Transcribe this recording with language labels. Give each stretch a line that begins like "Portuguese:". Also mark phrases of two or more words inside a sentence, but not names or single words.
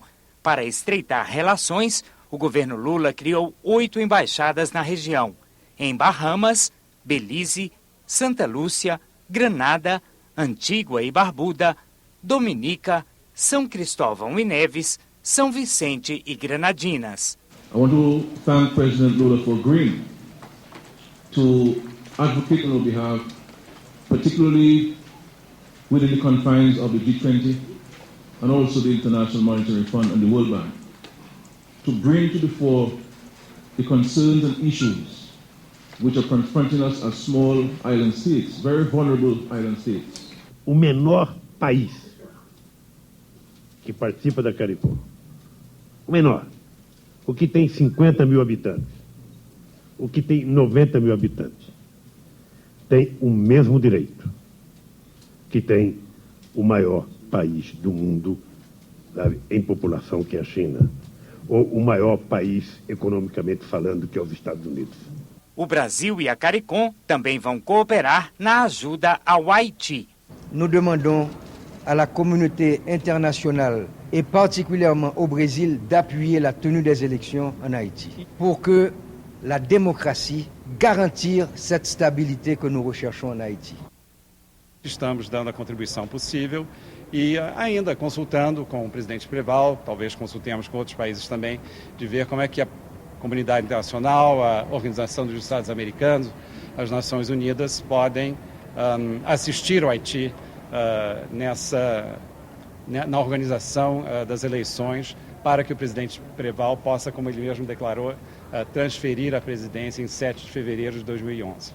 Portuguese: Para estreitar relações, o governo Lula criou 8 embaixadas na região: em Bahamas, Belize, Santa Lúcia, Granada, Antígua e Barbuda, Dominica, São Cristóvão e Neves, São Vicente e Granadinas.
English: I want to thank President Lula for agreeing to advocate on our behalf, particularly within the confines of the G20 and also the International Monetary Fund and the World Bank, to bring to the fore the concerns and issues which are confronting us as small island states, very vulnerable island states.
Portuguese: O menor país que participa da CARICOM, o menor, o que tem 50 mil habitantes, o que tem 90 mil habitantes, tem o mesmo direito que tem o maior país do mundo, sabe, em população, que é a China, ou o maior país economicamente falando, que é os Estados Unidos. O Brasil e a CARICOM também vão cooperar na ajuda ao Haïti.
French: Nous demandons à la communauté internationale et particulièrement au Brésil d'appuyer la tenue des élections en Haïti pour que la démocratie garantisse cette stabilité que nous recherchons en Haïti.
Portuguese: Estamos dando a contribuição possível e ainda consultando com o presidente Preval, talvez consultemos com outros países também, de ver como é que a comunidade internacional, a Organização dos Estados Americanos, as Nações Unidas podem assistir o Haiti na organização das eleições, para que o presidente Preval possa, como ele mesmo declarou, transferir a presidência em 7 de fevereiro de 2011.